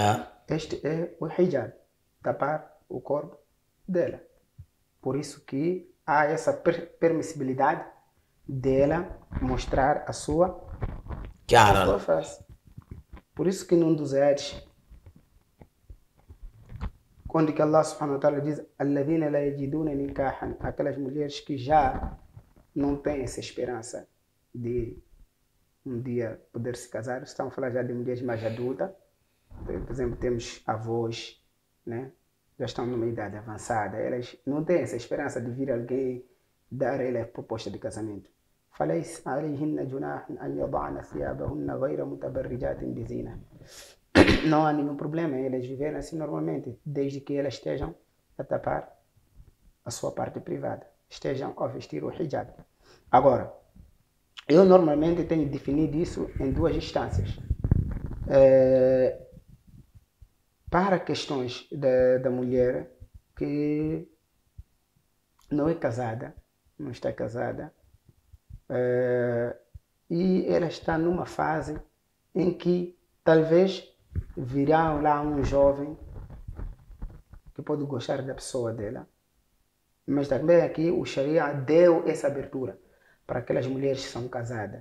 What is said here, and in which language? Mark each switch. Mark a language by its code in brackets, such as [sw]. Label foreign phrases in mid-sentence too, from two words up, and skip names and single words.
[pt] Este é o hijab, tapar o corpo dela. Por isso que há essa permissibilidade dela mostrar a sua face. Por isso que num dos ayats, quando que Allah [ar] سبحانه وتعالى [pt] diz [ar] الَّذِينَ لَا يَجِدُونَ نِكَاحًا, [pt] aquelas mulheres que já não têm essa esperança de um dia poder se casar, estão a falar já de mulheres mais adultas. Por exemplo, temos avós, né? Já estão numa idade avançada, elas não têm essa esperança de vir alguém dar a ela a proposta de casamento. [ar] فَلَيْسَ عَلَيْهِنَّ جُنَاحٌ أَنْ يَضَعْنَ ثِيَابَهُنَّ غَيْرَ مُتَبَرِّجَاتٍ بِزِينَةٍ. [pt] Não há nenhum problema elas viverem assim normalmente, desde que elas estejam a tapar a sua parte privada, estejam a vestir o hijab. Agora, eu normalmente tenho definido isso em duas instâncias. Para questões da mulher que não é casada, não está casada, e ela está numa fase em que talvez virá lá um jovem que pode gostar da pessoa dela, mas também aqui o Sharia deu essa abertura para aquelas mulheres que são casadas.